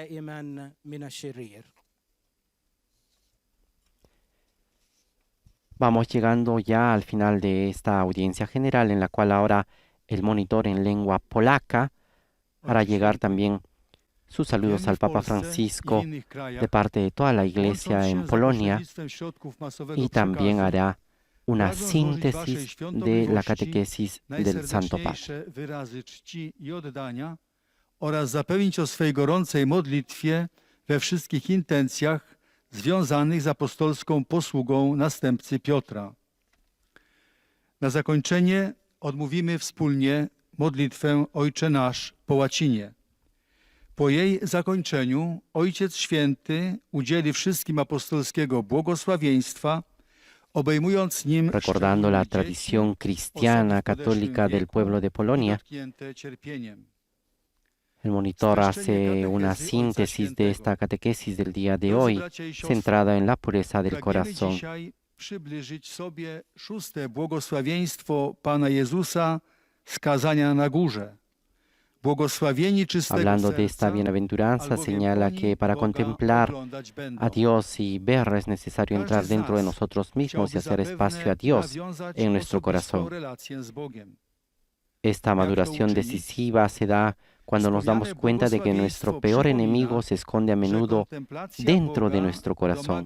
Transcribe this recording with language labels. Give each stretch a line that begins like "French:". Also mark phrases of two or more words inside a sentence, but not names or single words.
Spanish: Vamos llegando ya al final de esta audiencia general, en la cual ahora el monitor en lengua polaca hará llegar también sus saludos al Papa Francisco de parte de toda la Iglesia en Polonia, y también hará una síntesis de la catequesis del Santo Papa.
Polish: Oraz zapewnić o swej gorącej modlitwie we wszystkich intencjach związanych z apostolską posługą następcy Piotra. Na zakończenie odmówimy wspólnie modlitwę Ojcze Nasz po łacinie. Po jej zakończeniu Ojciec Święty udzieli wszystkim apostolskiego błogosławieństwa,
Spanish: recordando la tradición cristiana católica del pueblo de Polonia. El monitor hace una síntesis de esta catequesis del día de hoy, centrada en la pureza del corazón.
Polish: Przybliżyć sobie szóste błogosławieństwo Pana Jezusa, skazania na górze.
Spanish: Hablando de esta bienaventuranza, señala que para contemplar a Dios y ver es necesario entrar dentro de nosotros mismos y hacer espacio a Dios en nuestro corazón. Esta maduración decisiva se da cuando nos damos cuenta de que nuestro peor enemigo se esconde a menudo dentro de nuestro corazón.